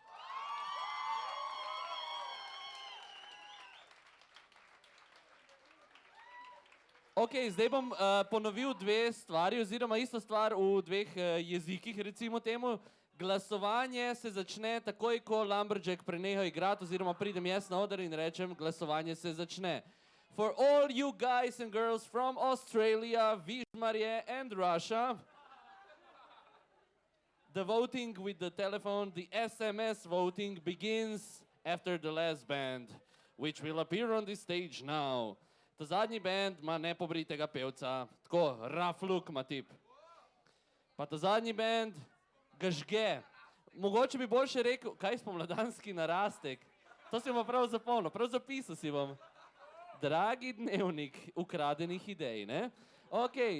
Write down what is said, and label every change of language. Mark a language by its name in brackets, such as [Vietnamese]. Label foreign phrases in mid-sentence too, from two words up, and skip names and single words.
[Slovenian] Ok, zdaj bom ponovil dve stvari, oziroma isto stvar v dveh jezikih, recimo temu. Glasovanje se začne takoj, ko Lumberjack preneha igrati, oziroma pridem jaz na oder in rečem, glasovanje se začne. [English] For all you guys and girls from Australia, Vizhmarje and Russia, the voting with the telephone, the SMS voting begins after the last band, which will appear on the stage now. [Slovenian] Ta zadnji band ima nepobritega pevca, tako, [English] rough look [Slovenian] ima tip. Pa ta zadnji band ga žge. Mogoče bi boljše rekel, kaj spomladanski narastek. To si bom prav zapomnil, prav zapisal si bom. Dragi dnevnik ukradenih idej, ne? Okej.